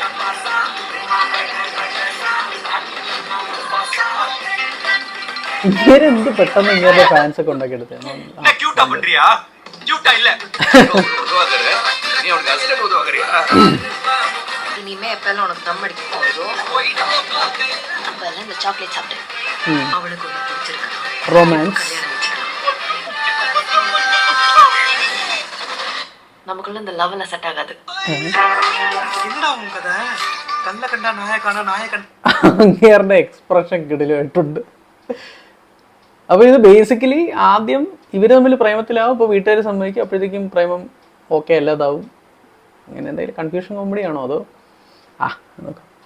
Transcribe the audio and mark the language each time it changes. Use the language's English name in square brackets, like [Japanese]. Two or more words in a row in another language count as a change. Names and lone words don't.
[Malayalam] ഇവരെന്ത് പെട്ടെന്ന് ഇങ്ങനെ ഫാൻസ് ഒക്കെ ഉണ്ടാക്കിയെടുത്തേ. റൊമാൻസ് [Tamil] நமக்குள்ள இந்த லவ்ல செட் ஆகாது. [Malayalam] അങ്ങേരുടെ എക്സ്പ്രഷൻ കിടിലായിട്ടുണ്ട്. അപ്പോൾ ഇത് ബേസിക്കലി ആദ്യം ഇവർ തമ്മിൽ പ്രേമത്തിലാവും, അപ്പോൾ വീട്ടുകാർ സമ്മതിക്കും, അപ്പോഴത്തേക്കും പ്രേമം ഓക്കെ അല്ലാതാവും. അങ്ങനെ എന്തെങ്കിലും [English] confusion comedy [Malayalam] ആണോ അതോ നോക്കാം.